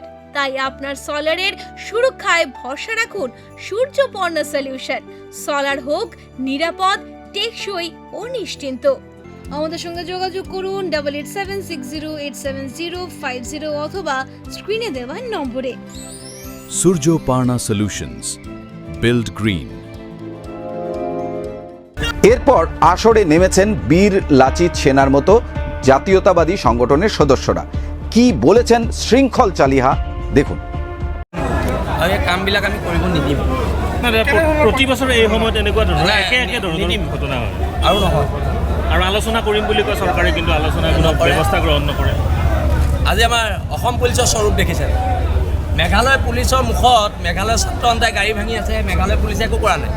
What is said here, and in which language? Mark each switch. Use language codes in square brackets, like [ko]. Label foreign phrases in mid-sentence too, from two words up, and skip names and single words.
[bn] তাই আপনার সোলারের সুরক্ষায় ভরসা রাখুন সূর্যপর্ণা সলিউশন। সোলার হোক নিরাপদ, টেকসই ও নিশ্চিন্ত। আমাদের সঙ্গে যোগাযোগ করুন 8876087050 অথবা স্ক্রিনে দেওয়া নম্বরে। [en] Surjoparna Solutions. Build green. [bn] এরপর আসরে নেমেছেন বীর লাচিত সেনার মতো জাতীয়তাবাদী সংগঠনের সদস্যরা। কি বলেছেন শৃংখল চালিহা দেখুন। [as] এই কামবিলাক আমি কৰিব নিদিম। প্ৰতি বছৰে এই সময়ত এনেকুৱা ধৰণৰ একে ধৰণৰ ঘটনা হয় আৰু নহয়, আৰু আলোচনা কৰিম বুলি কয় চৰকাৰে, কিন্তু আলোচনাৰ কোনো ব্যৱস্থা গ্ৰহণ নকৰে। আজি আমাৰ অসম পুলিচৰ স্বৰূপ দেখিছে। মেঘালয় পুলিচৰ মুখত মেঘালয় ছাত্ৰ সন্থাই গাড়ী ভাঙি আছে, মেঘালয় পুলিচে একো কৰা নাই।